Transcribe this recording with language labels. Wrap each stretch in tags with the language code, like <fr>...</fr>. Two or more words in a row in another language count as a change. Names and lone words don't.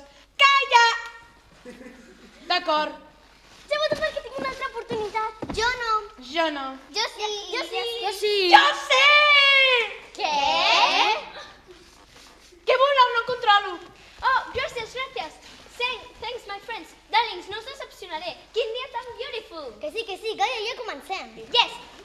<ca>Calla! D'acord, Jo voto perquè tinc una altra oportunitat. Jo no. jo no. Jo sí. Jo sí. Jo sí. Jo sé! Què? Què voleu? No controlo. Oh, gràcies, gràcies.</ca> <en>Thanks, my friends.</en> <ca>Darlings, no us decepcionaré. Quin dia tan beautiful. Que sí, ja comencem. Yes,</ca>